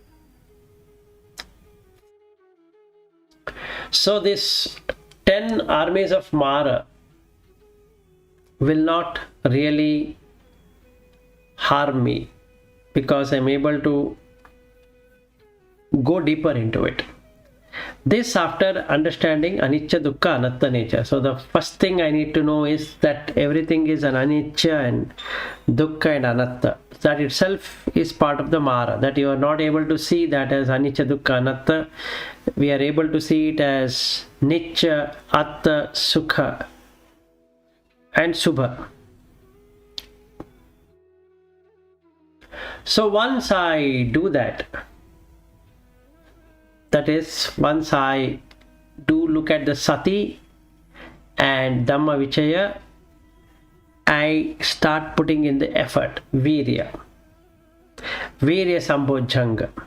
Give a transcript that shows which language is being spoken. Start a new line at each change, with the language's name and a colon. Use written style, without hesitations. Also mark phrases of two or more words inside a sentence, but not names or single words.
English: So this 10 armies of Mara will not really harm me because I'm able to go deeper into it. This after understanding
Pali: anicca, dukkha, anatta
English: nature. So the first thing I need to know is that everything is an anicca and dukkha and anatta. That itself is part of the Mara, that you are not able to see that as
Pali: anicca, dukkha, anatta.
English: We are able to see it as
Pali: nitya, atta, sukha
English: and subha. So once I do that, that is, once I do look at the sati and
Pali: Dhamma Vichaya,
English: I start putting in the effort,
Pali: virya sambojjhanga.